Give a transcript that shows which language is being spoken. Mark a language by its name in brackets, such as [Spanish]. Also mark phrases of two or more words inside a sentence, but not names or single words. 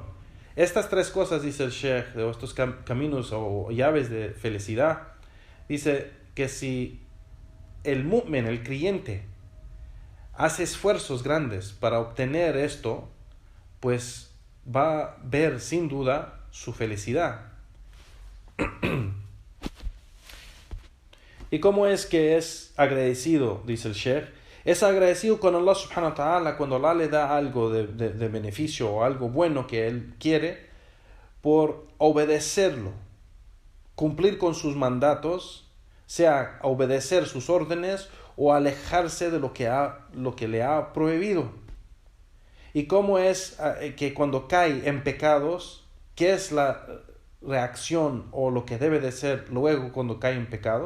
[Spanish] Estas tres cosas, dice el Sheikh, de estos caminos o llaves de felicidad, dice que si el mu'min, el creyente, hace esfuerzos grandes para obtener esto, pues va a ver sin duda su felicidad. ¿Y cómo es que es agradecido? Dice el Sheikh. Es agradecido con Allah [Arabic] سبحانه وتعالى [Spanish] cuando Allah le da algo de beneficio o algo bueno que él quiere, por obedecerlo, cumplir con sus mandatos, sea obedecer sus órdenes o alejarse de lo que le ha prohibido. Y cómo es que cuando cae en pecados, ¿qué es la reacción o lo que debe de ser luego cuando cae en pecado?